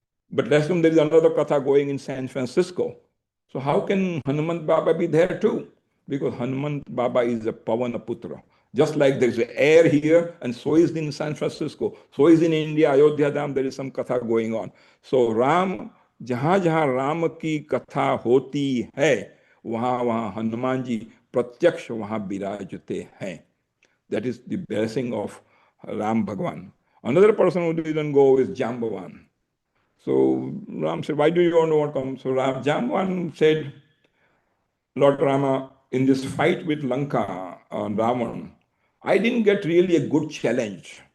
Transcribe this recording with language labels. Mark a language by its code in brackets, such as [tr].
[en] But let's assume there is another Katha going in San Francisco. So how can Hanumant Baba be there too? Because Hanumant Baba is a Pavana Putra. Just like there is air here, and so is in San Francisco, so is in India, Ayodhya Dham, there is some Katha going on. [hi] So Ram, जहां जहां राम की कथा होती है वहां वहां हनुमान जी प्रत्यक्ष वहां विराजते हैं. [en] That is the blessing of Ram Bhagwan. Another person who didn't go is Jambavan. So Ram said, why do you want to come? So Jambavan said, Lord Rama, in this fight with Lanka on Ravan, I didn't get really a good challenge.